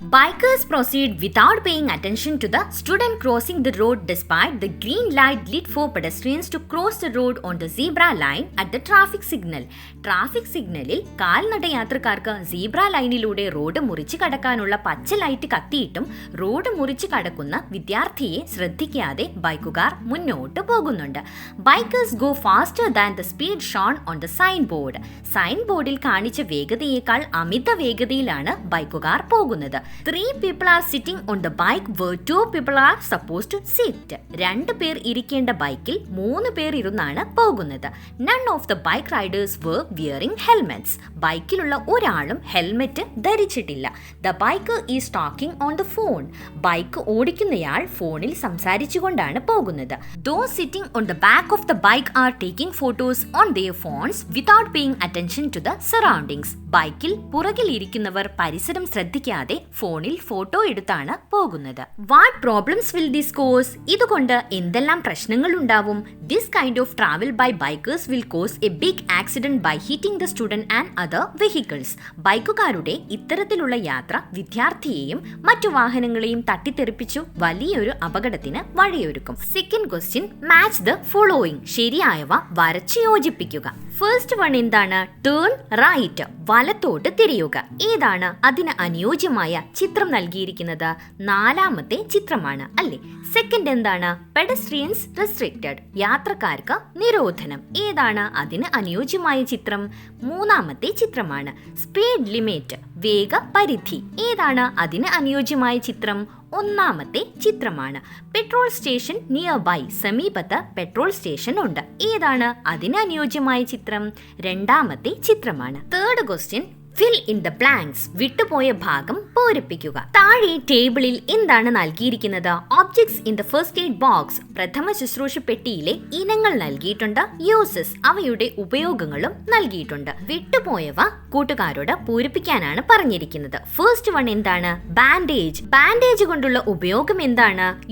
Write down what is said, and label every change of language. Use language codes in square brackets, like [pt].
[en] Bikers proceed without paying attention to the student crossing the road despite the green light lit for pedestrians to cross the road on the zebra line at the traffic signal. [ml] Traffic സിഗ്നലിൽ കാൽനട യാത്രക്കാർക്ക് zebra ലൈനിലൂടെ road മുറിച്ച് കടക്കാനുള്ള പച്ച light കത്തിയിട്ടും road മുറിച്ച് കടക്കുന്ന വിദ്യാർത്ഥിയെ ശ്രദ്ധിക്കാതെ ബൈക്കുകാർ മുന്നോട്ട് പോകുന്നുണ്ട്. [en] Bikers go faster than the speed shown on the signboard. [ml] Sign ബോർഡിൽ കാണിച്ച വേഗതയേക്കാൾ അമിത വേഗതയിലാണ് ബൈക്കുകാർ പോകുന്നത്. [en] 3 people are sitting on the bike where 2 people are supposed to sit. [ml] 2 പേർ ഇരിക്കേണ്ട ബൈക്കിൽ 3 പേർ ഇരുന്നാണ് പോകുന്നത്. [en] None of the bike riders were wearing helmets. [ml] ബൈക്കിലുള്ള ഒരാളും helmet ധരിച്ചിട്ടില്ല. [en] The biker is talking on the phone. [ml] Bike ഓടിക്കുന്നയാൾ ഫോണിൽ സംസാരിച്ചുകൊണ്ടാണ് പോകുന്നത്. [en] Those sitting on the back of the bike are taking photos on their phones without paying attention to the surroundings. [ml] ബൈക്കിൽ പുറകിൽ ഇരിക്കുന്നവർ പരിസരം ശ്രദ്ധിക്കാതെ ഫോണിൽ photo എടുത്താണ് പോകുന്നത്. [en] What problems will this cause? [ml] ഇതുകൊണ്ട് എന്തെല്ലാം പ്രശ്നങ്ങൾ ഉണ്ടാവും? [en] This kind of travel by bikers will cause a big accident by hitting the student and other vehicles. [ml] ബൈക്കുകാരുടെ ഇത്തരത്തിലുള്ള യാത്ര വിദ്യാർത്ഥിയെയും മറ്റു വാഹനങ്ങളെയും തട്ടിത്തെറിപ്പിച്ചു വലിയൊരു അപകടത്തിന് വഴിയൊരുക്കും. Second question, [en] Match the following. [ml] ശരിയായവ വരച്ച് യോജിപ്പിക്കുക. ഫസ്റ്റ് വൺ എന്താണ്? [en] turn right, [ml] വലത്തോട്ട് തിരിയുക. ഏതാണ് അതിന് അനുയോജ്യമായ ചിത്രം നൽകിയിരിക്കുന്നത്? 4ാമത്തെ ചിത്രമാണ് അല്ലേ? സെക്കൻഡ് എന്താണ്? [en] pedestrians restricted, [ml] യാത്രക്കാർക്ക് നിരോധനം. ഏതാണ് അതിന് അനുയോജ്യമായ ചിത്രം? 3ാമത്തെ ചിത്രമാണ്. സ്പീഡ് ലിമിറ്റ്, വേഗ പരിധി. ഏതാണ് അതിന് അനുയോജ്യമായ ചിത്രം? 1ാമത്തെ ചിത്രമാണ്. [en] petrol station nearby, [ml] സമീപത്ത് പെട്രോൾ സ്റ്റേഷൻ ഉണ്ട്. ഏതാണ് അതിന് അനുയോജ്യമായ ചിത്രം? 2ാമത്തെ ചിത്രമാണ്. Third question, [en] fill in the blanks. [ml] വിട്ടുപോയ ഭാഗം പൂരിപ്പിക്കുക. താഴെ ടേബിളിൽ എന്താണ് നൽകിയിരിക്കുന്നത്? [en] Objects in the first aid box. [ml] പ്രഥമ ശുശ്രൂഷ പെട്ടിയിലെ ഇനങ്ങൾ നൽകിയിട്ടുണ്ട്. യൂസസ്, അവയുടെ ഉപയോഗങ്ങളും നൽകിയിട്ടുണ്ട്. വിട്ടുപോയവ കൂട്ടുകാരോട് പൂരിപ്പിക്കാനാണ് പറഞ്ഞിരിക്കുന്നത്. ഫസ്റ്റ് വൺ എന്താണ്? ബാൻഡേജ്. ബാൻഡേജ് കൊണ്ടുള്ള ഉപയോഗം എന്താണ്?